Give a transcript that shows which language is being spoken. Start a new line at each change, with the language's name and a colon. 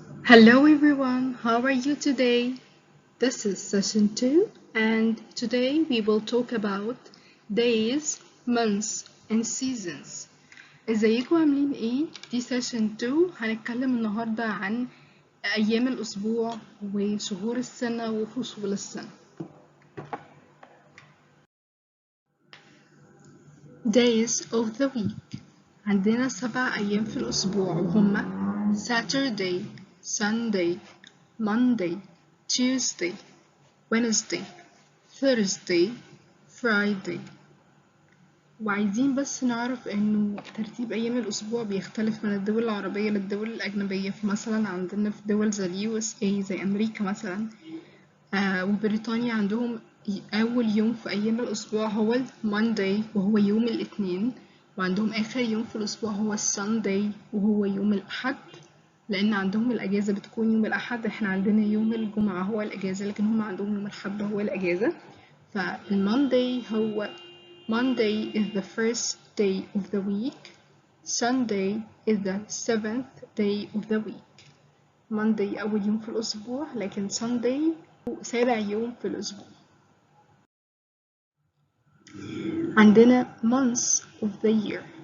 English: Hello everyone, how are you today? This is session 2 and today we will talk about days, months and seasons.
Arabic: ازيكم عاملين ايه؟ دي session 2 هنتكلم النهاردة عن أيام الأسبوع وشهور السنة وفصول السنة.
English: Days of the week
Arabic: عندنا 7 أيام في الأسبوع وهما
English: Saturday, Sunday, Monday, Tuesday, Wednesday, Thursday, Friday.
Arabic: وعايزين بس نعرف انه ترتيب ايام الاسبوع بيختلف من الدول العربية للدول الاجنبية. فمثلا عندنا في دول زي اليو اس اي زي امريكا مثلا وبريطانيا عندهم اول يوم في ايام الاسبوع هو المانداي وهو يوم الاثنين، وعندهم اخر يوم في الاسبوع هو السانداي وهو يوم الاحد، لان عندهم الاجازة بتكون يوم الاحد. احنا عندنا يوم الجمعة هو الاجازة لكن هم عندهم يوم الاحد هو الاجازة. فالمانداي هو
English: Monday is the first day of the week. Sunday is the seventh day of the week.
Arabic: Monday أول يوم في الأسبوع لكن Sunday سابع يوم في الأسبوع. عندنا
English: months of the year.